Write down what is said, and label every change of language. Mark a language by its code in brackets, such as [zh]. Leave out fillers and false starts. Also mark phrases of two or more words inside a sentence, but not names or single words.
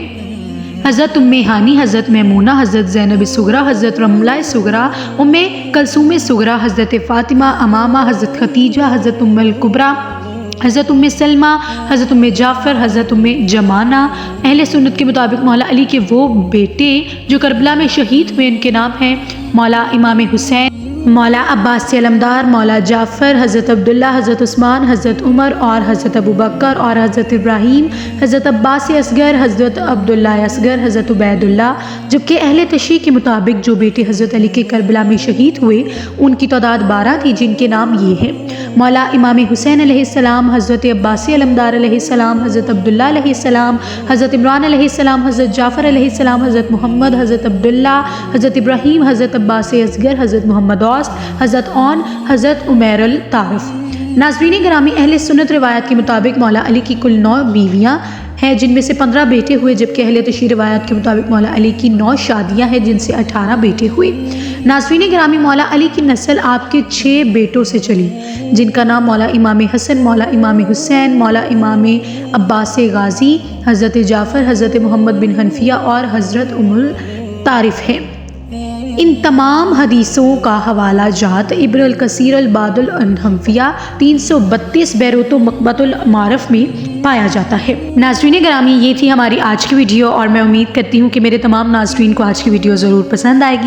[hi] हज़रत उम्मे हानी, हज़रत मैमूना, हज़रत ज़ैनब सुगरा, हज़रत रमला सुगरा, उम्मे कलसूम सुगरा, हज़रत फ़ातिमा अमामा, हज़रत खतीजा, हज़रत उम्मुल कुबरा, हज़रत उम्मे सलमा, हज़रत उम्मे जाफ़र, हज़रत उम्मे जमाना। अहले सुन्नत के मुताबिक मौला अली के वो बेटे जो करबला में शहीद हुए, इनके नाम हैं मौला इमाम हुसैन, मौला अब्बास अलमदार, मौला जाफ़र, हज़रत अब्दुल्ला, हज़रत उस्मान, हज़रत उमर और हज़रत अबू बकर और हज़रत इब्राहीम, हज़रत अब्बास असगर, हज़रत अब्दुल्ला असगर, हज़रत उबैदुल्ला। जबकि अहले तशरीह के मुताबिक जो बेटे हज़रत अली के करबला में शहीद हुए, उनकी तादाद 12 थी, जिनके नाम ये हैं मौला इमाम हुसैन अलैहिस्सलाम, हज़रत अब्बास अलमदार अलैहिस्सलाम, हज़रत अब्दुल्ला अलैहिस्सलाम, हज़रत इमरान अलैहिस्सलाम, हज़रत जाफ़र अलैहिस्सलाम, हज़रत मोहम्मद, हज़रत अब्दुल्ला, हज़रत इब्राहीम, हज़रत अब्बास असगर, हज़रत मोहम्मद हज़रत औन, हज़रत उमैरुल तारिफ़। नाज़रीन गिरामी, अहले सुन्नत रिवायत के मुताबिक मौला अली की कुल 9 बीवियाँ हैं, जिनमें से 15 बेटे हुए। जबकि अहले तशरीह रिवायत के मुताबिक मौला अली की 9 शादियाँ हैं, जिनसे 18 बेटे हुए। नाज़रीन गिरामी, मौला अली की नस्ल आपके 6 बेटों से चली, जिनका नाम मौला इमाम हसन, मौला इमाम हुसैन, मौला इमाम अब्बास गाज़ी, हज़रत जाफ़र, हज़रत मोहम्मद बिन हनफिया और हज़रत उम्मुल तारिफ़ है। इन तमाम हदीसों का हवाला जात इब्रुल कसीर अल बादुल अनहम्फिया 332 बैरूतो मकबतुल मारफ में पाया जाता है। नाज़रीन गिरामी, ये थी हमारी आज की वीडियो और मैं उम्मीद करती हूँ कि मेरे तमाम नाज़रीन को आज की वीडियो ज़रूर पसंद आएगी।